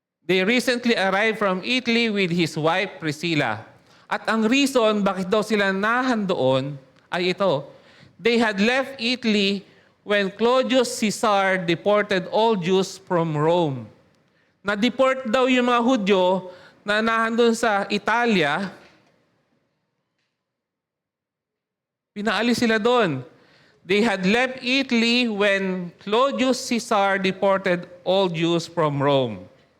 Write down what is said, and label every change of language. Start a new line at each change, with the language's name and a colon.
English: They recently arrived from Italy with his wife Priscilla.
Filipino: At ang reason bakit daw sila nahandoon ay ito.
English: They had left Italy when Claudius Caesar deported all Jews from Rome.
Filipino: Na-deport daw yung mga Hudyo na nahandun sa Italia. Pinaalis sila doon.
English: They had left Italy when Claudius Caesar deported all Jews from Rome.